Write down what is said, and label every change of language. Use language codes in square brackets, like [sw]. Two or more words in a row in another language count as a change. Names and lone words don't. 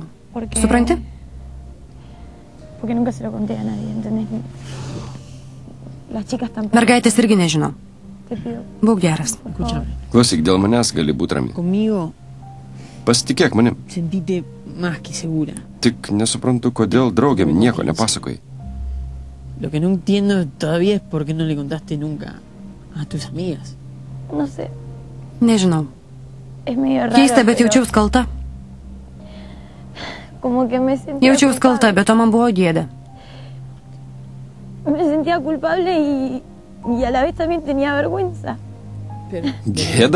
[lt] Supranti? Mergaitės irgi nežino. Būk geras. Klausyk, dėl manęs gali būti rami. Pasitikėk manim. Tik nesuprantu, kodėl draugėm nieko nepasakoji. [es] Lo que no entiendo todavía es por qué no le contaste nunca a tus amigas. [lt] Nežinau. Keista, bet jaučiaus kalta. Jaučiaus kalta, bet to man buvo gėda. Gėda?